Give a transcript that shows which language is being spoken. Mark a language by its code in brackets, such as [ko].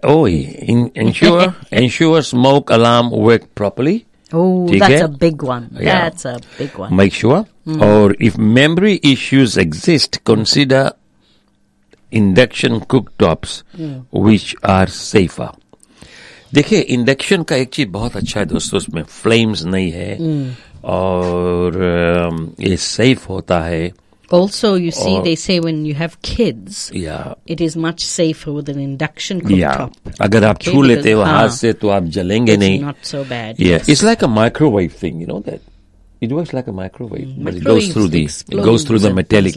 [en] Oh, ensure smoke alarm work properly. Oh, that's a big one. Yeah. That's a big one. Make sure. Mm-hmm. Or if memory issues exist, consider induction cooktops, which are safer. [hi] देखिए induction का एक चीज बहुत अच्छा है दोस्तों, उसमें flames नहीं है और ये safe होता है. [en] Also, you see, they say when you have kids, it is much safer with an induction cooktop. [hi] Yeah. Agar aap chhu lete ho haath se, to aap jalenge nahi. [en] It's not so bad. Yeah. It's like a microwave thing, you know that? It works like a microwave. But it goes through the, metallic.